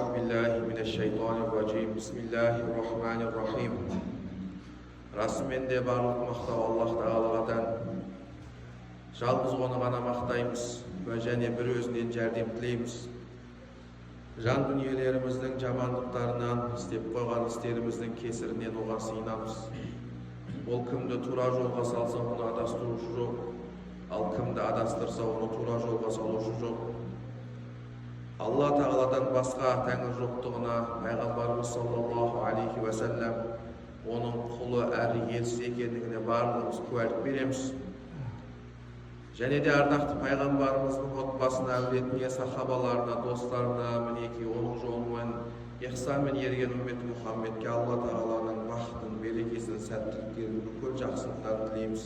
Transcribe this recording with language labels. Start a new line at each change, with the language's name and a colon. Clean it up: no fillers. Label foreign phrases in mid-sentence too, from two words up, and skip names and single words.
Arabic: بالله من الشيطان الرجيم. بسم الله الرحمن الرحيم.
Kazakh: Расымен де барлық мақтау Аллах Тағаладан. Жалғыз оны ғана мақтаймыз және бір өзінен жәрдем тілейміз. Жан дүниелеріміздің жамандықтарынан, істеп қойған істеріміздің кесірінен оған сыйынамыз. Ол кімді тура жолға салса, оны адастырушы жоқ, ал кімді адастырса, оны тура жолға салушы жоқ. Алла Тағаладан басқа тәңір жоқтығына пайғамбарымыз
Arabic: صلى الله عليه وسلم
Kazakh: оның құлы әрі елшісі екендігіне барлығымыз куәлік береміз. Және де ардақты пайғамбарымыздың отбасына, әулетіне, сахабаларына, достарына, мінекей оның жолымен ихсанмен ерген үмметі Мұхаммедке Алла Тағаланың бақытын, берекесін, сәттіліктерін, бүкіл жақсылықтарын тілейміз.